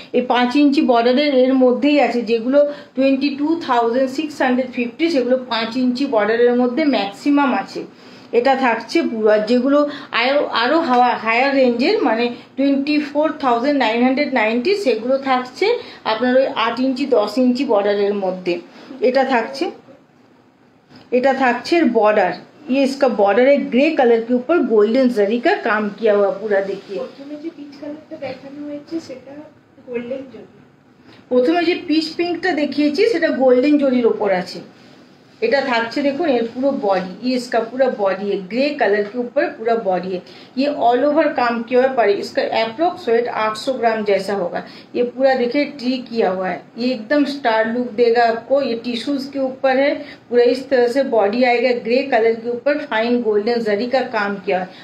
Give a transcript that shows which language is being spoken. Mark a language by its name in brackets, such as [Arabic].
[Bangla] এই 5 ইঞ্চি বর্ডারের এর মধ্যেই আছে। যেগুলো 22,650 সেগুলো 5 ইঞ্চি বর্ডারের মধ্যে ম্যাক্সিমাম আছে। এটা থাকছে পুরো। আর যেগুলো আরও হায়ার রেঞ্জের, মানে 24,990 সেগুলো থাকছে আপনার ওই 8 ইঞ্চি 10 ইঞ্চি বর্ডারের মধ্যে। এটা থাকছে, এটা থাকছে बॉर्डर। [Hindi] ये इसका बॉर्डर है ग्रे कलर के ऊपर गोल्डन जरी का काम किया हुआ पूरा। देखिए [Bangla] প্রথমে যে পিচ কালারটা দেখানো হয়েছে সেটা গোল্ডেন জরি। প্রথমে যে পিচ পিঙ্কটা দেখিয়েছি সেটা গোল্ডেন জরির ওপর আছে। এটা থাকছে [Hindi] देखो ये पूरा बॉडी, ये इसका पूरा बॉडी है, ग्रे कलर के ऊपर पूरा बॉडी है। ये ऑल ओवर काम किया हुआ है, इसका अप्रोक्स वेट 800 ग्राम जैसा होगा। ये पूरा देखिए ट्री किया हुआ है, ये एकदम स्टार लुक देगा आपको। ये टिश्यूज के ऊपर है, पूरा इस तरह से बॉडी आएगा, ग्रे कलर के ऊपर फाइन गोल्डन जरी का काम किया है।